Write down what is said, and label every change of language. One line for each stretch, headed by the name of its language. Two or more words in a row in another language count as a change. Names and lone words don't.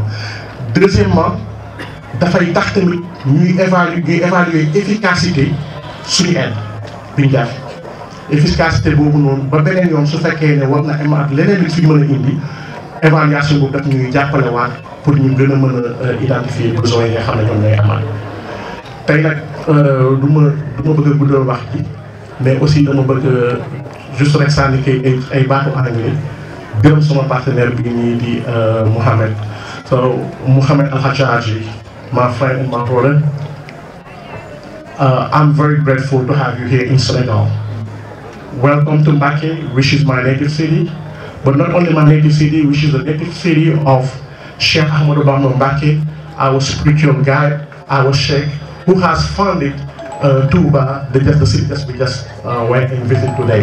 Wolof: deuxièmement dafay tax tamit ñuy évaluer efficacité suñu aide bi ñu def efficacité boobu noonu ba beneen yoon su fekkee ne war na amaat leneen li fi mën a indi évaluation boobu daf ñuy jàppale waat pour ñu gën a mën a identifier besoins yi nga xam ne ñoom ñooy amaat. tey nag du ma bëgg a guddal wax ji
French: mais aussi
Wolof: dama bëgg juste rek sànni ay baatu anglais gërëm sama partenaire bi nii di Mohamed.
English: So Mohamed Al Hajaji, my friend and my brother, I'm very grateful to have you here in Senegal. Welcome to Mbacké, which is my native city, but not only my native city, which is the native city of Sheikh Ahmadou Bamba Mbacké, our spiritual guide, our sheikh, who has founded Touba, the city that we just went and visited today.